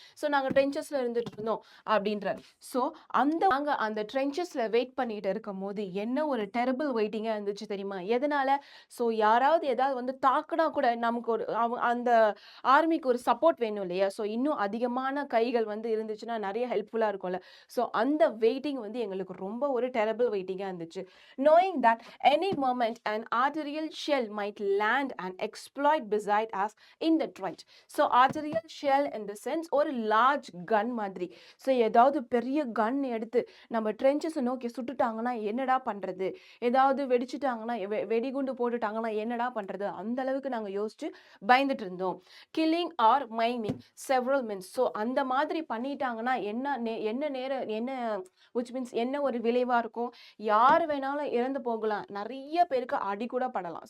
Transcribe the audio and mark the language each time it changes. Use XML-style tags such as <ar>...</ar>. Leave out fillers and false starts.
<ta>So நாங்கள் ட்ரென்ச்சஸில் இருந்துட்டு இருந்தோம் அப்படின்றார். ஸோ நாங்கள் அந்த ட்ரென்ச்சஸில் வெயிட் பண்ணிட்டு இருக்கும் போது என்ன ஒரு டெரபிள் வெயிட்டிங்காக இருந்துச்சு தெரியுமா? எதனால? ஸோ யாராவது ஏதாவது வந்து தாக்குனா கூட நமக்கு ஒரு அந்த ஆர்மிக்கு ஒரு சப்போர்ட் வேணும் இல்லையா? ஸோ இன்னும் அதிகமான கைகள் வந்து இருந்துச்சுன்னா நிறைய ஹெல்ப்ஃபுல்லாக இருக்கும்ல. ஸோ அந்த வெயிட்டிங் வந்து எங்களுக்கு ரொம்ப ஒரு டெரபிள் வெயிட்டிங்காக இருந்துச்சு.</ta> <en>knowing that any moment an arterial shell might land and exploit beside us in the trench. So arterial shell in the sense ஒரு large gun மாதிரி.</en> <ta>ஸோ ஏதாவது பெரிய கன் எடுத்து நம்ம ட்ரென்ச்சஸை நோக்கி சுட்டுட்டாங்கன்னா என்னடா பண்ணுறது, ஏதாவது வெடிச்சுட்டாங்கன்னா வெடிகுண்டு போட்டுட்டாங்கன்னா என்னடா பண்ணுறது, அந்த அளவுக்கு நாங்கள் யோசிச்சு பயந்துட்டு இருந்தோம். Killing R miming several means. So அந்த மாதிரி பண்ணிட்டாங்கன்னா என்ன நேரம் என்ன which means என்ன ஒரு விளைவாக இருக்கும், யார் வேணாலும் இறந்து போகலாம், நிறைய பேருக்கு அடி கூட படலாம்.</ta>